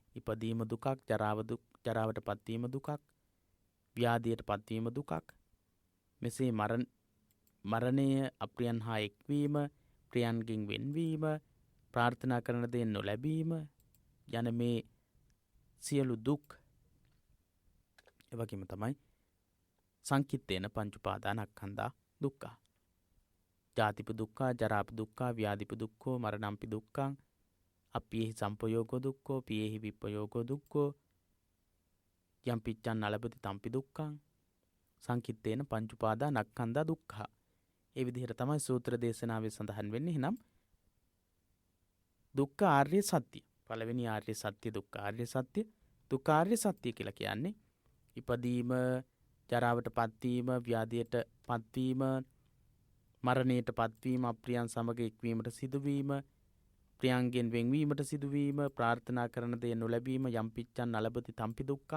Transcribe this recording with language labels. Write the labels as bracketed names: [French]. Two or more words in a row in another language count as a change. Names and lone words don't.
[Sinhala] ඉපදීම දුකක්, ජරාවට පත්වීම දුකක්, ව්‍යාධියට පත්වීම දුකක්. මෙසේ මරණය, අප්‍රියන් හා එක්වීම, ප්‍රියන්ගෙන් වෙන්වීම, ප්‍රාර්ථනා කරන දේ නොලැබීම යන මේ සියලු දුක් එවැගේම තමයි [Pali] සංකිට්ඨේන පංච උපාදානස්කන්ධා දුක්ඛ. ජාතිප දුක්ඛ, ජරාප දුක්ඛ, ව්‍යාධිප දුක්ඛෝ, මරණම්පි දුක්ඛං, අප්පියේහි සම්පයෝගෝ දුක්ඛෝ, පියේහි විප්පයෝගෝ දුක්ඛෝ, යම් පිච්ඡන් නලපති තම්පි දුක්ඛං, සංකිට්ඨේන පංච උපාදානස්කන්ධා දුක්ඛ. [Sinhala] ඒ විදිහට තමයි සූත්‍ර දේශනාවේ සඳහන් වෙන්නේ. එහෙනම් දුක්ඛ ආර්ය සත්‍ය, පළවෙනි ආර්ය සත්‍ය දුක්ඛ ආර්ය සත්‍ය. දුක්ඛ ආර්ය සත්‍ය කියලා කියන්නේ ඉපදීම, ජරාවට පත්වීම, ව්‍යාධියට පත්වීම, මරණයට පත්වීම, අප්‍රියන් සමග එක්වීමට සිදුවීම, ප්‍රියන්ගෙන් වෙන්වීමට සිදුවීම, ප්‍රාර්ථනා කරන දේ නොලැබීම, [Pali] යම් පිච්ඡන් නලබති තම්පි දුක්ඛං.